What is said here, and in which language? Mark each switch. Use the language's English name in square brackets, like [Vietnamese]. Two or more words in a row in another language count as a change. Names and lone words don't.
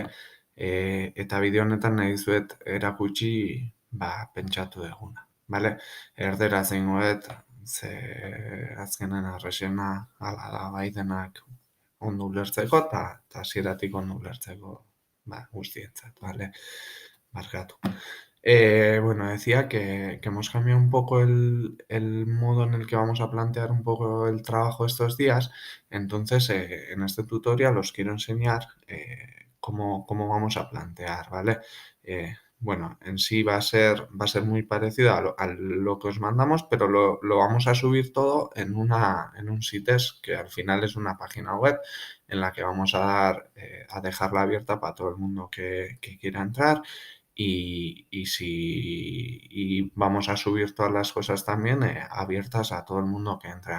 [Basque] Eta bideo honetan nahi dizuet erakutsi, pentsatu duguna, bale? Erderaz egingo dut, ze azkenen arrexena hala da bai denak ondo ulertzeko eta hasieratik ondo ulertzeko guztientzat, ¿vale? Barkatu. [Spanish] Bueno, decía que hemos cambiado un poco el modo en el que vamos a plantear un poco el trabajo estos días. Entonces, en este tutorial os quiero enseñar cómo vamos a plantear, ¿vale? Bueno, en sí va a ser muy parecido a lo que os mandamos, pero lo vamos a subir todo en un sitio que al final es una página web en la que vamos a dejarla abierta para todo el mundo que quiera entrar y vamos a subir todas las cosas también abiertas a todo el mundo que entre.